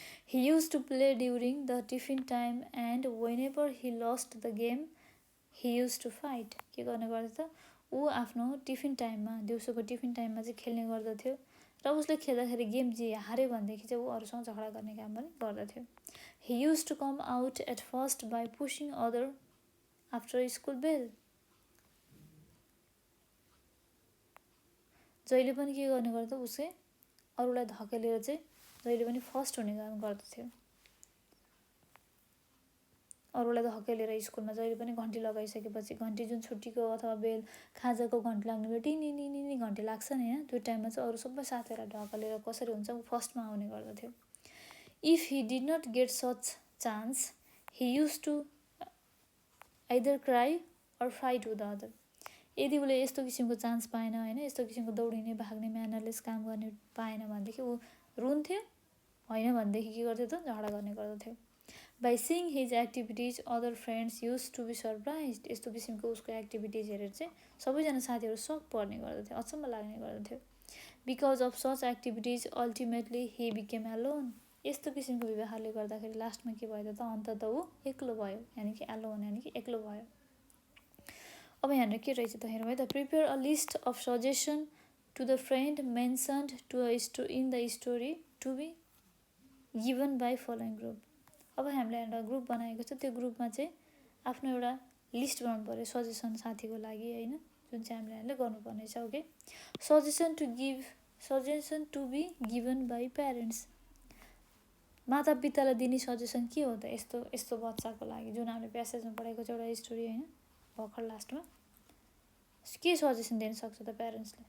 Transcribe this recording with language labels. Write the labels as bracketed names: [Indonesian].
[English] He used to play during the tiffin time and whenever he lost the game he used to fight. [Nepali] के गर्ने गर्दछ ऊ आफ्नो tiffin टाइममा दिउँसोको टिफिन टाइममा चाहिँ खेल्ने गर्दथ्यो र उसले खेल्दाखेरि गेम जे हार्यो भनेदेखि चाहिँ ऊ अरूसँग झगडा गर्ने काम पनि गर्दथ्यो. [English] He used to come out at first by pushing other after school bell. [Nepali] जहिले पनि के गर्ने गर्दा उसले अरूलाई धकेलेर चाहिँ जहिले पनि फर्स्ट हुने काम गर्दथ्यो. अरूलाई धकेलेर स्कुलमा जहिले पनि घन्टी लगाइसकेपछि घन्टी जुन छुट्टीको अथवा बेल खाजाको घन्टी लाग्ने बेला टिनी घन्टी लाग्छ नि हैन त्यो टाइममा चाहिँ अरू सबै साथीहरूलाई ढकलेर कसरी हुन्छ ऊ फर्स्टमा आउने गर्दथ्यो. [English] If he did not get such chance, he used to either cry or fight with the other. [Nepali] यदि उसले यस्तो किसिमको चान्स पाएन हैन यस्तो किसिमको दौडिने भाग्ने म्यानरलेस काम गर्ने पाएन भनेदेखि ऊ रुन्थ्यो हैन भनेदेखि के गर्थ्यो त झगडा गर्ने गर्दथ्यो. [English] By seeing his activities, other friends used to be surprised. [Nepali] यस्तो किसिमको उसको एक्टिभिटिज हेरेर चाहिँ सबैजना साथीहरू सक पर्ने गर्दथ्यो अचम्म लाग्ने गर्दथ्यो. [English] Because of such activities, ultimately he became alone. [Nepali] यस्तो किसिमको व्यवहारले गर्दाखेरि लास्टमा के भयो त अन्ततः ऊ एक्लो भयो यानी कि एलोन यानी कि एक्लो भयो. अब यहाँनिर के रहेछ त हेरौँ है त. [English] Prepare a list of suggestion to the friend mentioned in the story to be given by following group. [Nepali] अब हामीले एउटा ग्रुप बनाएको छ त्यो ग्रुपमा चाहिँ आफ्नो एउटा लिस्ट बनाउनु पर्यो सजेसन साथीको लागि हैन जुन चाहिँ हामीले गर्नुपर्ने छ. [English] Okay suggestion to be given by parents. [Nepali] मातापितालाई दिने सजेसन के हो त यस्तो यस्तो बच्चाको लागि जुन हामीले प्यासेजमा पढेको छ एउटा स्टोरी हैन भर्खर लास्टमा के सजेसन दिन सक्छ त प्यारेन्ट्सले.